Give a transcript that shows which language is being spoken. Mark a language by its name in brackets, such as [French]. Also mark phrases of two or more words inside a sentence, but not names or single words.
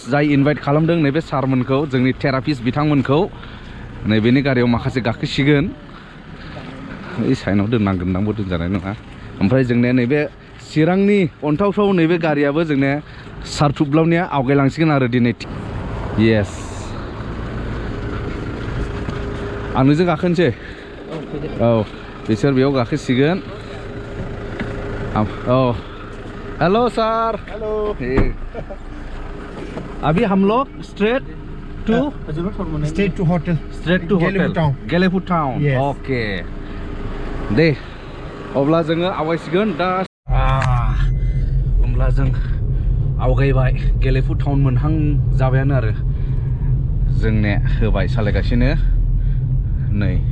[Bodo] जाय इनभाइट खालामदों नैबे सारमोनखौ जोंनि थेरापिस्ट बिथांमोनखौ नैबेनि गारियाव माखासे गाखोसिगोन ओइ साइनाव दोननांगोनदांबो दोनजानाय नङा ओमफ्राय जोंने नैबे चिरांनि अन्थावथाव नैबे गारियाबो जोंने सार थुब्लावनिया आवगायलांसिगोन आरो दिनै येस आं नोंजों गाखोनोसै बिसोर बेयाव गाखोसिगोन [English] hello sir हेलो [Hindi] अभी हम लोग [English] straight to [Hindi] होटल [Bodo] गेलेफु टाउन ओके दे अब्ला जोङो आवगायसिगोन दा होमब्ला जों आवगायबाय गेलेफु टाउन मोनहां जाबायानो आरो जोंने होबाय सालायगासिनो नै